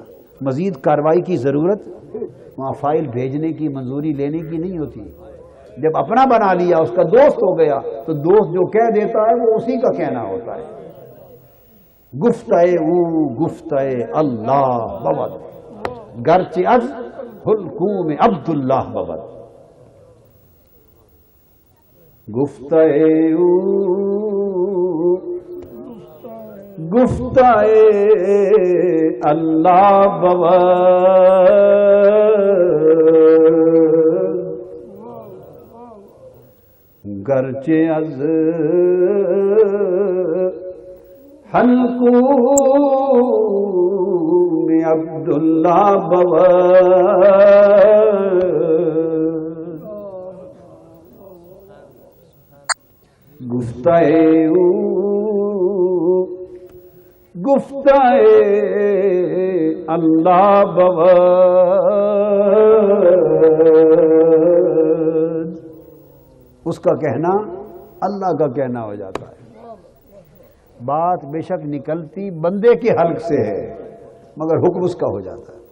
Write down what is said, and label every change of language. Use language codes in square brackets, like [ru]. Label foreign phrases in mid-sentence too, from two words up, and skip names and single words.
[ur] مزید کارروائی کی ضرورت وہاں فائل بھیجنے کی منظوری لینے کی نہیں ہوتی. جب اپنا بنا لیا اس کا دوست ہو گیا تو دوست جو کہہ دیتا ہے وہ اسی کا کہنا ہوتا ہے. [fa] گفتہ او گفتہ اللہ بود گرچہ از حلقوم عبداللہ بود. گفتہ او گفتہ اللہ بود گرچہ از حلقوم عبداللہ بود. گفتہ او گفتہ اللہ بود. [ur] اس کا کہنا اللہ کا کہنا ہو جاتا ہے. بات بے شک نکلتی بندے کے حلق سے ہے مگر حکم اس کا ہو جاتا ہے.